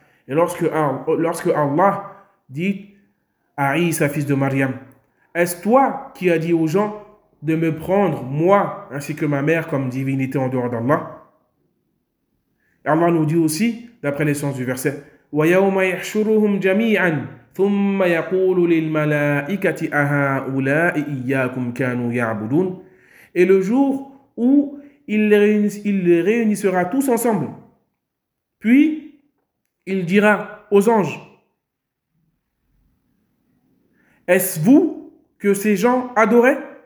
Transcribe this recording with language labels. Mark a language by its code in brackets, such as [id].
[fr] Et lorsque Allah dit à Isa, fils de Maryam, est-ce toi qui as dit aux gens de me prendre, moi ainsi que ma mère, comme divinité en dehors d'Allah? Allah nous dit aussi, d'après l'essence du verset, [ar] وَيَوْمَ يَحْشُرُهُمْ جَمِيعًا ثُمَّ يَقُولُ لِلْمَلَائِكَةِ أَهَٰؤُلَاءِ إِيَّاكُمْ كَانُوا يَعْبُدُونَ. [fr] Et le jour où il les réunissera tous ensemble, puis il dira aux anges, est-ce vous que ces gens adoraient?